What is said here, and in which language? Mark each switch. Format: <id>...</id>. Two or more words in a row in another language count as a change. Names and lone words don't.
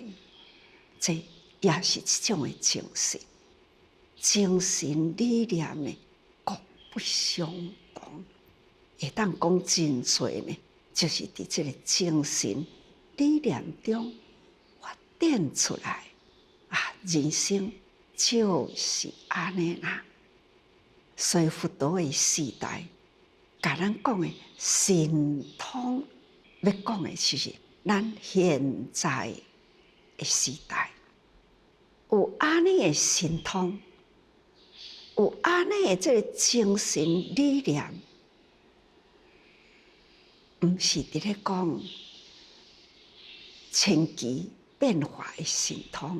<nan>这也是一种的精神，精神理念呢各不相同。会当讲真多呢，就是伫这个精神理念中发展出来人生就是安尼啦。所以佛陀的时代，甲咱讲的神通，要讲的就是咱现在的时代。有安尼的神通，有安尼的这个精神力量，毋是伫咧讲千奇变化的神通。</nan>